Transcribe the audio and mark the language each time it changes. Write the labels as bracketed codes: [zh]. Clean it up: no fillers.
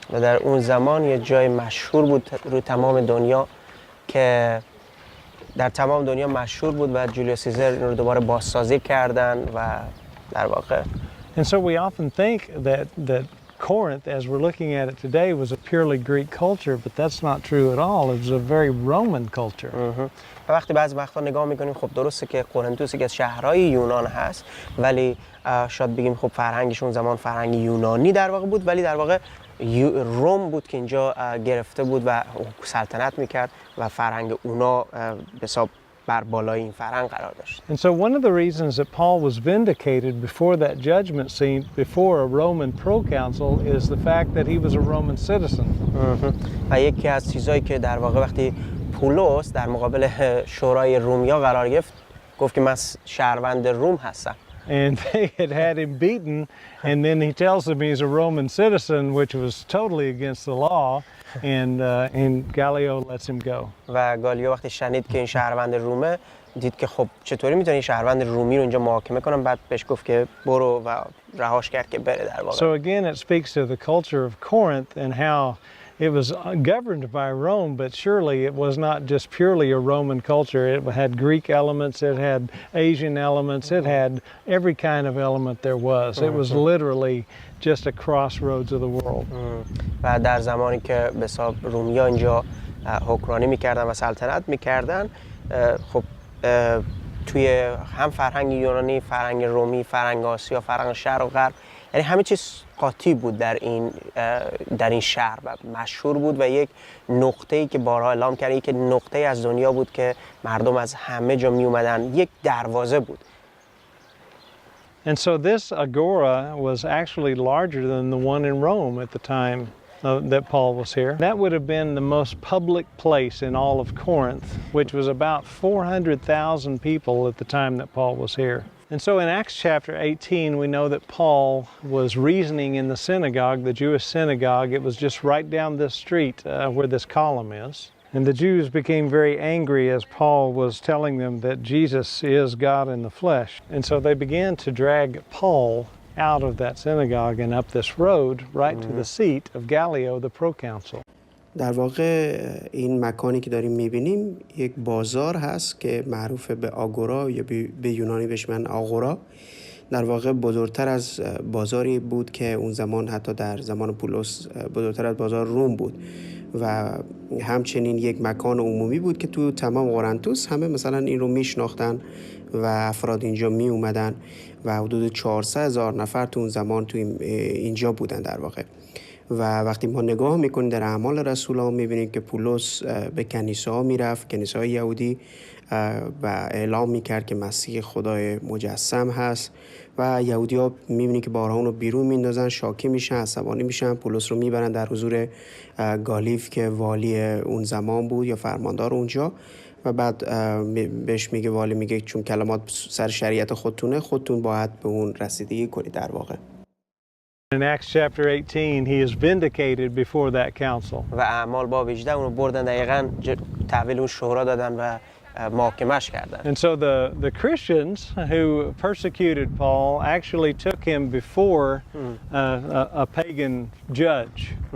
[fa] و در اون زمان یه جای مشهور بود رو تمام دنیا که در تمام دنیا مشهور بود و جولیوس سیزر این رو دوباره بازسازی کردن و در واقع. [en] And so we often think that Corinth, as we're looking at it today, was a purely Greek culture, but that's not true at all. It was a very Roman culture. [fa] و وقتی بعضی وقتا نگاه میکنیم خب درسته که قرنتوس که از شهرهای یونان هست، ولی شاید بگیم خب فرهنگشون زمان فرهنگ یونانی در واقع بود، ولی در واقع روم بود که اینجا گرفته بود و سلطنت میکرد و فرهنگ اونا به حساب بر بالای این فرهنگ قرار داشت. [en] And so one of the reasons that Paul was vindicated before that judgment scene, before a Roman proconsul, is the fact that he was a Roman citizen. [fa] و یکی از چیزایی که در واقع وقتی پولس در مقابل شورای رومیا قرار گرفت گفت که من شهروند روم هستم. [en] And they had him beaten, and then he tells them he's a Roman citizen, which was totally against the law, and Gallio lets him go. [fa] و گالیو وقتی شنید که این شهروند رومه دید که خب چطوری میتونی شهروند رومی رو اینجا محاکمه کنم، بعد بهش گفت که برو و رهاش کرد که بره در واقع. [en] So again it speaks to the culture of Corinth and how it was governed by Rome, but surely it was not just purely a Roman culture. It had Greek elements, it had Asian elements, it had every kind of element there was. It was literally just a crossroads of the world. [fa] و در زمانی که به حساب رومیا اینجا حکمرانی میکردن و سلطنت میکردن، خب توی هم فرهنگ یونانی، فرهنگ رومی، فرهنگ آسیا، فرهنگ شرق و غرب، یعنی همه چیز قاطی بود در این شهر و مشهور بود و یک نقطه‌ای که بارها اعلام کرد، یک نقطه از دنیا بود که مردم از همه جا می اومدن، یک دروازه بود. [en] And so this agora was actually larger than the one in Rome at the time that Paul was here. That would have been the most public place in all of Corinth, which was about 400,000 people at the time that Paul was here. And so in Acts chapter 18, we know that Paul was reasoning in the synagogue, the Jewish synagogue. It was just right down this street where this column is. And the Jews became very angry as Paul was telling them that Jesus is God in the flesh. And so they began to drag Paul out of that synagogue and up this road right to the seat of Gallio, the proconsul. [fa] در واقع این مکانی که داریم میبینیم یک بازار هست که معروف به آگورا یا به یونانی بهش میگن آگورا. در واقع بزرگتر از بازاری بود که اون زمان حتی در زمان پولس بزرگتر از بازار روم بود و همچنین یک مکان عمومی بود که تو تمام قرنتس همه مثلا این رو میشناختن و افراد اینجا می اومدن و حدود 400,000 نفر تو اون زمان تو اینجا بودن در واقع. و وقتی ما نگاه میکنیم در اعمال رسولان میبینیم که پولس به کنیسه‌ها میرفت، کنیسه‌های یهودی، و اعلام میکرد که مسیح خدای مجسم هست و یهودی‌ها میبینیم که بارها اون رو بیرون میندازن، شاکی میشن، عصبانی میشن، پولس رو میبرن در حضور گالیف که والی اون زمان بود یا فرماندار اونجا و بعد بهش میگه، والی میگه چون کلمات سر شریعت خودتون باید به اون رسیدگی کنید در واقع. [en] In Acts chapter 18, he is vindicated before that council. [fa] و اعمال باب 18 اونو بردن دقیقاً تحویل اون شورا دادن و محاکمش کردن. [en] And so the Christians who persecuted Paul actually took him before a pagan judge.